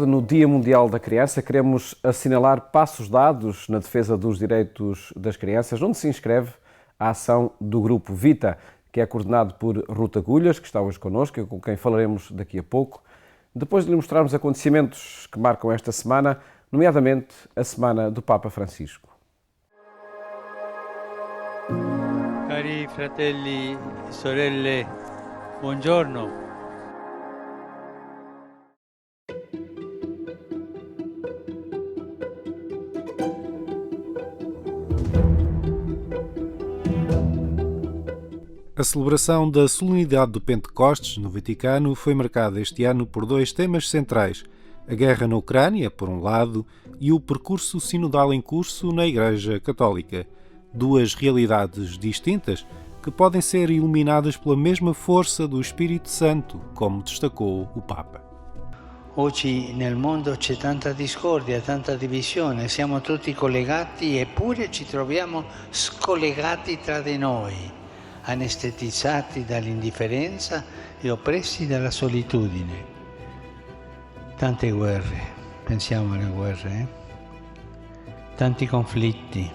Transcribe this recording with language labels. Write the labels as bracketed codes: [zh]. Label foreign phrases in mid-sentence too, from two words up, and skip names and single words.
[pt] No Dia Mundial da Criança queremos assinalar passos dados na defesa dos direitos das crianças, onde se inscreve a ação do Grupo Vita, que é coordenado por Ruth Agulhas, que está hoje connosco e com quem falaremos daqui a pouco. Depois de lhe mostrarmos acontecimentos que marcam esta semana, nomeadamente a Semana do Papa Francisco. [it] Cari fratelli e sorelle, buongiorno. [pt] A celebração da solenidade do Pentecostes no Vaticano foi marcada este ano por dois temas centrais: a guerra na Ucrânia, por um lado, e o percurso sinodal em curso na Igreja Católica. Duas realidades distintas que podem ser iluminadas pela mesma força do Espírito Santo, como destacou o Papa. [it] Oggi nel mondo c'è tanta discordia, tanta divisione, siamo tutti collegati eppure ci troviamo scollegati tra di noi, anestetizzati dall'indifferenza e oppressi dalla solitudine. Tante guerre, pensiamo alle guerre, tanti conflitti.